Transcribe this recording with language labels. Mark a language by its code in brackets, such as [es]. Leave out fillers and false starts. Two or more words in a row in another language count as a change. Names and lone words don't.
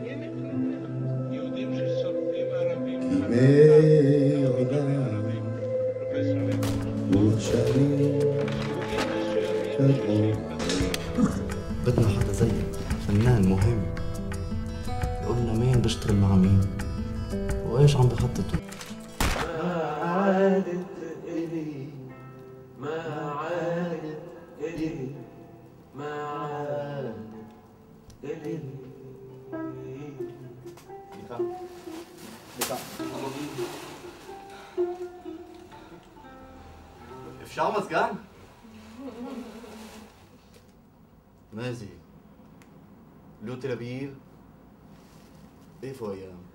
[he] כימי עולם וכשנים קדמו. [ar] بدنا حدا زيك فنان مهم يقول لنا مين بيشتغل مع مين وايش عم بخططوا. ما عادت إلي ما عادت إلي ما عادت إلي. [he] אפשר מזגן? מה זה? לא תל אביב? איפה היה?